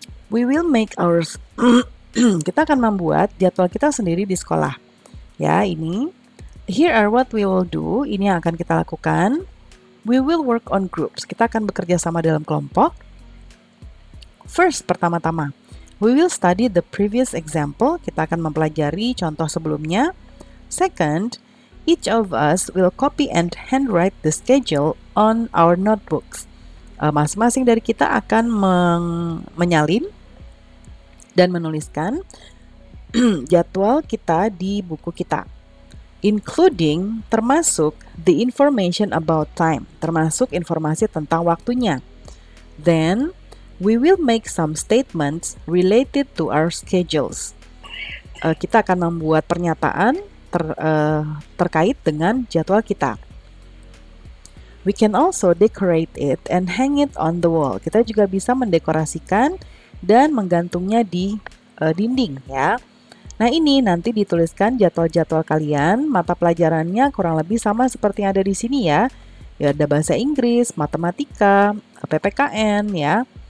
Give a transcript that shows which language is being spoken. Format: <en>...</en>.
<en>We will make ours.</en> <id>Kita akan membuat jadwal kita sendiri di sekolah. Ya, ini.</id> <en>Here are what we will do.</en> <id>Ini yang akan kita lakukan.</id> <en>We will work on groups.</en> <id>Kita akan bekerja sama dalam kelompok. First, pertama-tama,</id> <en>we will study the previous example.</en> <id>Kita akan mempelajari contoh sebelumnya.</id> <en>Second, each of us will copy and handwrite the schedule on our notebooks.</en> <id>Masing-masing dari kita akan menyalin dan menuliskan jadwal kita di buku kita.</id> <en>Including, termasuk the information about time,</en> <id>termasuk informasi tentang waktunya.</id> <en>Then, we will make some statements related to our schedules.</en> <id>Kita akan membuat pernyataan terkait dengan jadwal kita.</id> <en>We can also decorate it and hang it on the wall.</en> <id>Kita juga bisa mendekorasikan dan menggantungnya di dinding ya. Nah, ini nanti dituliskan jadwal-jadwal kalian, mata pelajarannya kurang lebih sama seperti yang ada di sini ya. Ya, ada bahasa Inggris, matematika, PPKN ya.</id>